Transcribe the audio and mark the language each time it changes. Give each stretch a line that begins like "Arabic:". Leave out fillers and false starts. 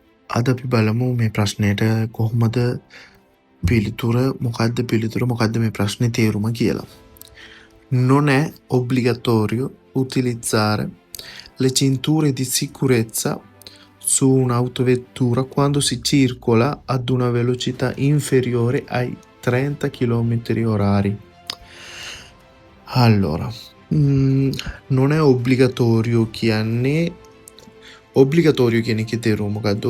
Sinhala: අද අපි බලමු මේ ප්‍රශ්නයට කොහොමද පිළිතුර මොකක්ද මේ ප්‍රශ්නේ තේරුම කියලා.
Italian: Non è obbligatorio utilizzare le cinture di sicurezza su un'autovettura quando si circola ad una velocità inferiore ai 30 km orari. Allora, non è obbligatorio
Sinhala: කියන්නේ ඔබ්ලිගතෝරියෝ කියන එකේ තේරුම මොකක්ද?